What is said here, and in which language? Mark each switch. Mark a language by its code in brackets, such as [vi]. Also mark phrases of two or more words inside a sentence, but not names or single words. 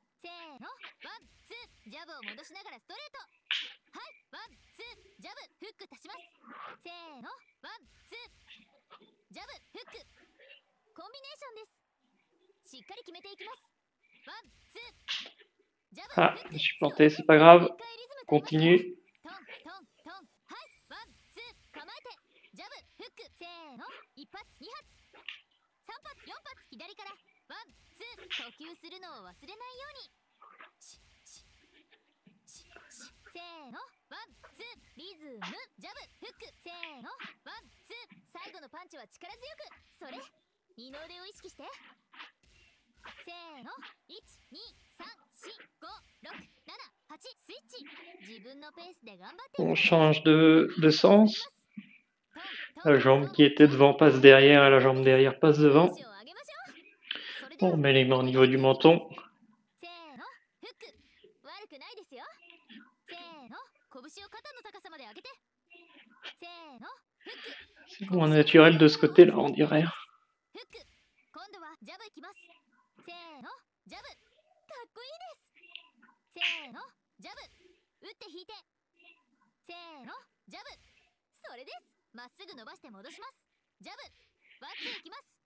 [ja] せーの、ワンツー、ジャブを戻しながらストレート。はい、ワンツー、ジャブ、フック足します。せーの、ワンツー、ジャブ、フック、コンビネーションです。しっかり決めていきます。ワンツー、ジャブ、 [fr] Ah, [ja] フッ [fr] je [ja] ク、 [fr] suis planté, c'est pas grave. [ja] 一回リズム取りますよ。 [fr] Continue. [ja] トントントン、はい、ワンツー、構えて。ジャブ、フック、せーの、1発、2発、3発、4発、左からワンツー、呼吸するのを忘れないように。せーの、ワンツー、リズム、ジャブ、フック、せーの、ワンツー、最後のパンチは力強く。それ、二の腕を意識して。せーの、1、2、3、4、5、6、7、8、スイッチ。自分のペースで頑張って。 [fr] On change de sens. La jambe qui était devant passe derrière et la jambe derrière passe devant. On remet les mains au niveau du menton. C'est moins naturel de ce côté-là, on dirait. [ja] 今度はジャブいきます。せーの、ジャブ、かっこいいです。せーの、ジャブ、打って引いて。せーの、ジャブ、それです。まっすぐ伸ばして戻します。ジャブ、ワンツーいきます。